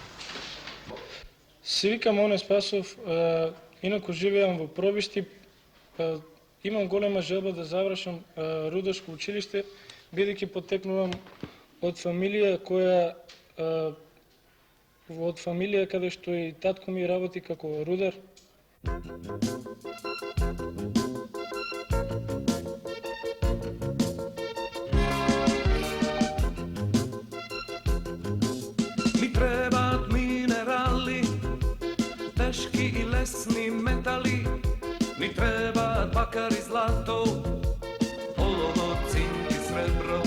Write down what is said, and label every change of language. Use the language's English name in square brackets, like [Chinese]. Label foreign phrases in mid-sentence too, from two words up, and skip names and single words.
[Macedonian] Се викам Оне Спасов, инаку живеам во Пробиштип. Имам голема желба да завршам рударско училиште, бидејќи потекнувам од фамилија каде што и татко ми работи како рудар. Ми требат минерали, тешки и лесни метали, ми требат бакар и злато, олово, цинк и сребро.